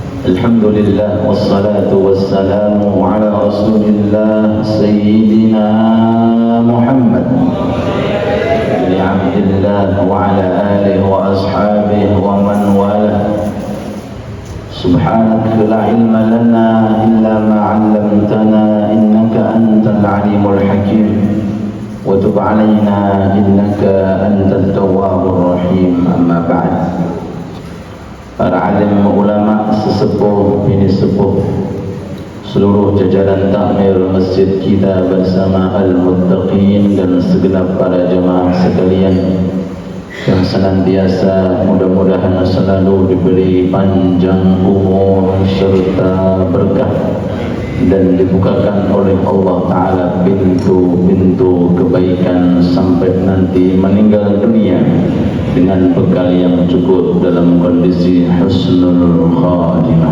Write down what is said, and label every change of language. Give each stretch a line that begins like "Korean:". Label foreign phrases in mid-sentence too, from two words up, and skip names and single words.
Arabic: الحمد لله والصلاة والسلام على رسول الله سيدنا محمد بن عبد الله وعلى آله وأصحابه ومن والاه. سبحانك لا علم لنا إلا ما علمتنا إنك أنت العليم الحكيم وتب علينا إنك أنت التواب الرحيم. أما بعد.
Indonesian: Para alim ulama, sesepuh bini sepuh, seluruh jajaran takmir masjid kita bersama al-muttaqin dan segenap para jemaah sekalian yang senantiasa mudah-mudahan selalu diberi panjang umur serta berkah dan dibukakan oleh Allah Ta'ala pintu-pintu kebaikan sampai nanti meninggal dunia dengan bekal yang cukup dalam kondisi
Arabic: حسن الخاتمة.